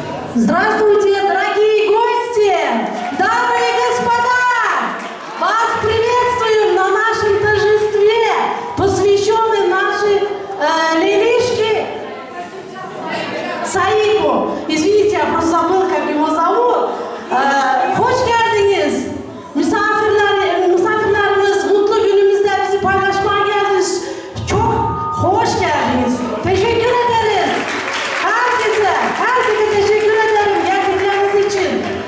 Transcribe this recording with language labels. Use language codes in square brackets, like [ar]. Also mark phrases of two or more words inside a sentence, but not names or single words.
[ru] Здравствуйте, дорогие гости, дамы и господа! Вас приветствуем на нашем торжестве, посвященном нашей Лилишке Саику. Извините, я просто забыл, как его зовут. [tr] Hoş geldiniz. Misafirlerimiz mutlu günümüzde bizi paylaşmaya geldiniz. Çok hoş geldiniz. Teşekkür ederiz. Herkese teşekkür ederim geldikleriniz için.